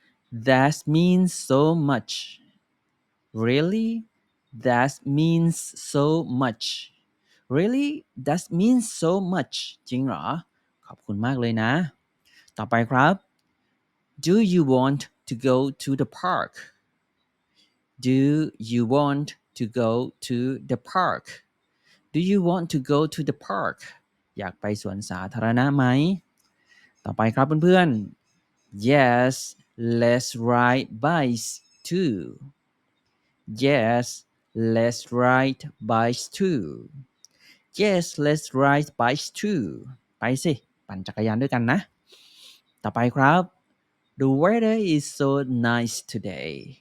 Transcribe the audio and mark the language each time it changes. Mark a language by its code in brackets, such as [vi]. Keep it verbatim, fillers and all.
[en] That means so much. Really? That means so much. Really? That means so much. [th] จริงเหรอ ขอบคุณมากเลยนะ ต่อไปครับ [en] Do you want to go to the park? Do you want to go to the park? Do you want to go to the park? [th] อยากไปสวนสาธารณะไหม ต่อไปครับเพื่อนๆ [en] Yes, let's ride bikes too. Yes, let's ride bikes too. Yes, let's ride bikes too. [th] ไปสิ ปั่นจักรยานด้วยกันนะ ต่อไปครับ [en] The weather is so nice today.